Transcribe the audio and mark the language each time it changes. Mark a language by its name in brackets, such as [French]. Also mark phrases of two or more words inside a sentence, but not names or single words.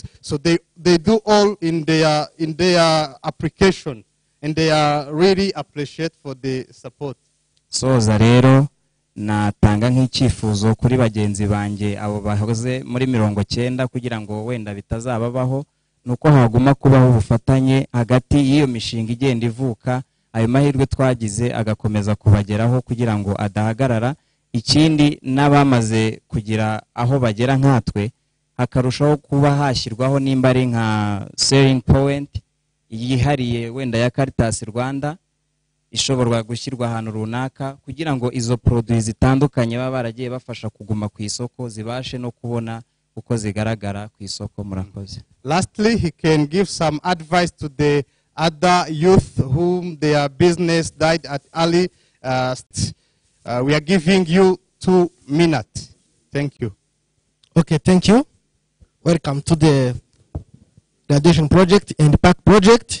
[English] So they do all in their application, and they are really appreciate for the support. [Kinyarwanda] soza rero natanga nk'icyifuzo kuri bagenzi banjye abo bahoze muri 90 kugira ngo wenda bitazababaho nuko haguma kubaho ubufatanye hagati y'iyo mishinga igenda ivuka, ayo mahirwe twagize agakomeza kubageraho kugira ngo adahagarara. Ikindi n'abamaze kugira aho bagera nkatwe hakarushaho kuba hashyirwaho nimba ari nka [English] selling point [Kinyarwanda] yihariye wenda ya Caritas Rwanda ishoborwa gushyirwa ahantu runaka kugira ngo izo produits zitandukanye baba baragiye bafasha kuguma ku isoko zibashe no kubona uko zigaragara ku isoko. Murakoze. [English] Lastly, he can give some advice to the other youth whom their business died at early. We are giving you 2 minutes. Thank you. Okay, thank you. Welcome to the graduation project and the park project.